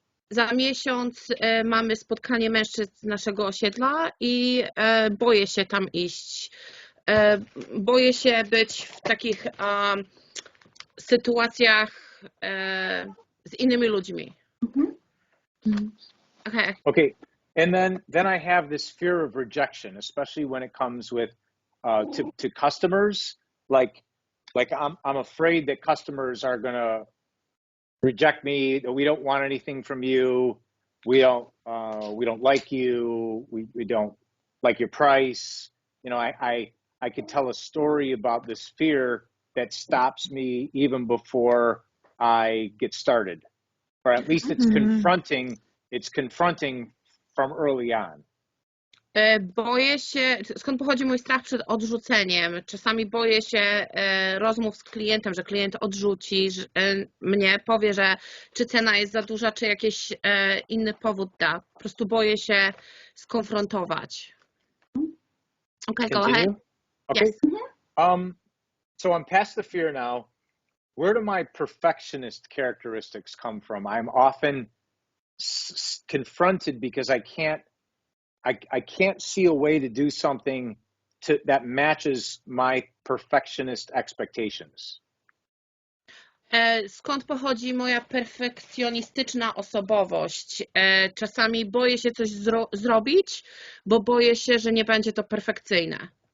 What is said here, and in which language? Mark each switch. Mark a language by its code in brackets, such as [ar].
[pl] Za miesiąc mamy spotkanie mężczyzn z naszego osiedla i boję się tam iść. Boję się być w takich sytuacjach z innymi ludźmi. [en] Okay. And then I have this fear of rejection, especially when it comes with to customers. Like I'm afraid that customers are gonna reject me. We don't want anything from you. We don't like you. We don't like your price. You know, I could tell a story about this fear that stops me even before I get started, or at least it's confronting. It's confronting from early on. [pl] Boję się, skąd pochodzi mój strach przed odrzuceniem. Czasami boję się rozmów z klientem, że klient odrzuci mnie, powie, że czy cena jest za duża, czy jakiś inny powód da. Po prostu boję się skonfrontować. [en] Okay, go ahead. Okay. Yes. So I'm past the fear now. Where do my perfectionist characteristics come from? I'm often confronted because I can't see a way to do something that matches my perfectionist expectations. [pl] Skąd pochodzi moja perfekcjonistyczna osobowość? Czasami boję się coś zrobić, bo boję się, że nie będzie to perfekcyjne.